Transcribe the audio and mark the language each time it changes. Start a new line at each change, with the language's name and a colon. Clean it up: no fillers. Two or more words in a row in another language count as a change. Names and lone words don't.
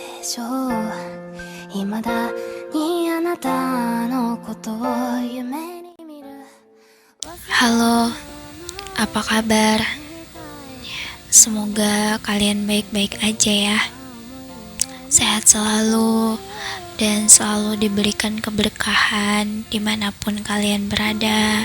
Japanese: しょう未だにあなたのことを夢に見る
Indonesian: Halo, apa kabar? Semoga kalian baik-baik aja ya. Sehat selalu dan selalu diberikan keberkahan dimanapun kalian berada.